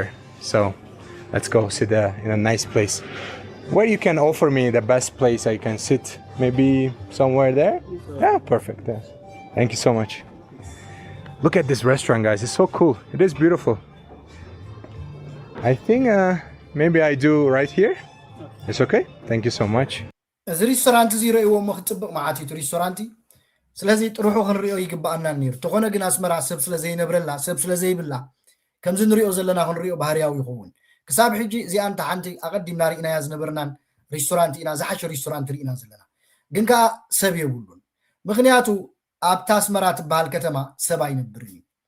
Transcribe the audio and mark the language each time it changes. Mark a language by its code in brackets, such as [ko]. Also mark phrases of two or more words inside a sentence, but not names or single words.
[en] So let's go sit there in a nice place. Where you can offer me the best place I can sit? Maybe somewhere there? Yeah, perfect. Yes. Thank you so much. Look at this restaurant, guys. It's so cool. It is beautiful. I think maybe I do right here. It's okay? Thank you so much. [ti] እዚ ሬስቶራንት እዚ ረእይዎ መክጽብቕ ማዓቲቱ ሬስቶራንቲ ስለዚ ጥሩሑ ክንሪኦ ይግባአና ነይሩ ተኾነ ግን ኣስመራ ሰብ ስለ ዘይነብረላ ሰብ ስለ ዘይብላ ከምዚ ንሪኦ ዘለና ክንሪኦ ባህርያዊ ይኸውን ክሳብ ሕጂ እዚኣ እንተ ሓንቲ ኣቐዲምና ርኢናያ ዝነበርናን ሬስቶራንት ኢና ዝሓሸ ሬስቶራንት ርኢና ዘለና ግን ከዓ ሰብ የብሉን ምክንያቱ ኣብታ ኣስመራ ትበሃል ከተማ ሰብ ኣይነብርን እዩ